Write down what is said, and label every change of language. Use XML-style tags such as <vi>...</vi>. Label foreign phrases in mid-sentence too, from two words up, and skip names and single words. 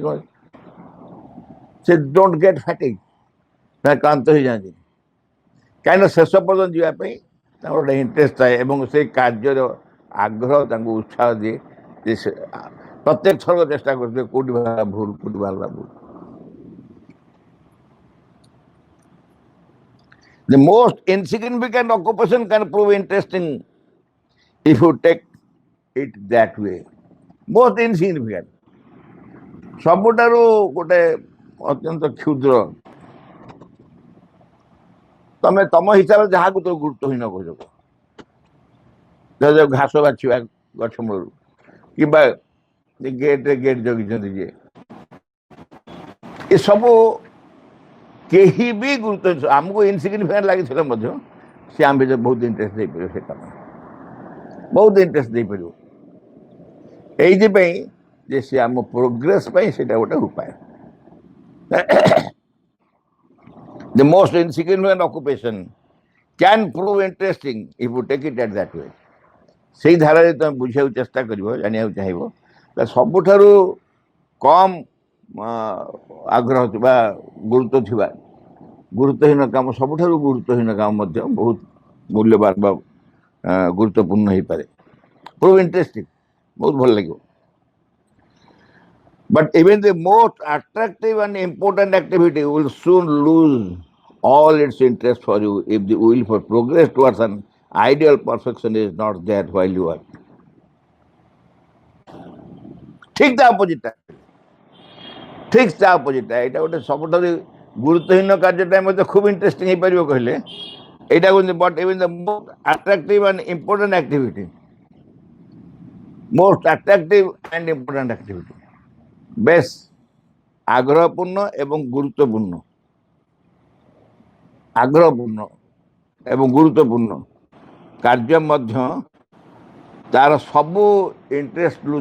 <or>ସେ</or> <en>don't get fatigue</en> <or>କ୍ଳାନ୍ତ ହେଇଯାଆନ୍ତି କାହିଁକିନା ଶେଷ ପର୍ଯ୍ୟନ୍ତ ଯିବା ପାଇଁ ତାଙ୍କର ଗୋଟେ ଇଣ୍ଟରେଷ୍ଟ ଥାଏ ଏବଂ ସେଇ କାର୍ଯ୍ୟର ଆଗ୍ରହ ତାଙ୍କୁ ଉତ୍ସାହ ଦିଏ ଯେ ସେ ପ୍ରତ୍ୟେକ ଥର ଚେଷ୍ଟା କରୁଥିବେ କୋଉଠି ବାହାରିଲା ଭୁଲ</or> <en>The most insignificant occupation can prove interesting if you take it that way. Most insignificant.</en> <or>ସବୁଠାରୁ ଗୋଟେ ଅତ୍ୟନ୍ତ କ୍ଷୁଦ୍ର ତମେ ତମ ହିସାବରେ ଯାହାକୁ ତ ଗୁରୁତ୍ୱହୀନ କହୁଛ ଘାସ ବାଛିବା ଗଛ ମୂଳରୁ କିମ୍ବା ଗେଟ୍ ଜଗିଛନ୍ତି ଯିଏ ଏସବୁ କେହି ବି ଗୁରୁତ୍ୱ ଆମକୁ ଇନସିଗ୍ନିଫିକାଣ୍ଟ ଲାଗିଥିଲେ ମଧ୍ୟ ସେ ଆମ ଭିତରେ ବହୁତ ଇଣ୍ଟରେଷ୍ଟ ଦେଇପାରିବ ସେ କାମ ବହୁତ ଇଣ୍ଟରେଷ୍ଟ ଦେଇପାରିବ ଏଇଥିପାଇଁ ଯେ ସେ ଆମ ପ୍ରୋଗ୍ରେସ ପାଇଁ ସେଇଟା ଗୋଟେ ଉପାୟ</or> <en>The most insignificant occupation can prove interesting if you take it at that way.</en> <or>ସେଇ ଧାରାରେ ତମେ ବୁଝିବାକୁ ଚେଷ୍ଟା କରିବ ଜାଣିବାକୁ ଚାହିଁବ ସବୁଠାରୁ କମ୍ ଆଗ୍ରହ ଥିବା ଗୁରୁତ୍ୱହୀନ କାମ ସବୁଠାରୁ ଗୁରୁତ୍ୱହୀନ କାମ ମଧ୍ୟ ବହୁତ ମୂଲ୍ୟବାନ ବା ଗୁରୁତ୍ୱପୂର୍ଣ୍ଣ ହେଇପାରେ</or> <en>prove interesting</en> <or>ବହୁତ ଭଲ ଲାଗିବ</or> <en>But even the most attractive and important activity will soon lose all its interest for you if the will for progress towards an ideal perfection is not there while you are.</en> <or>ঠিক ତା ଅପୋଜିଟ୍ଟା ଏଇଟା ଗୋଟେ ସବୁଠାରୁ ଗୁରୁତ୍ୱହୀନ କାର୍ଯ୍ୟଟା ମଧ୍ୟ ଖୁବ୍ ଇଣ୍ଟରେଷ୍ଟିଂ ହେଇପାରିବ କହିଲେ ଏଇଟା</or> <en>But even the most attractive and important activity</en> <or>ବେଶ ଆଗ୍ରହପୂର୍ଣ୍ଣ ଏବଂ ଗୁରୁତ୍ୱପୂର୍ଣ୍ଣ କାର୍ଯ୍ୟ ମଧ୍ୟ ତାର ସବୁ</or> <en>interest lose</en>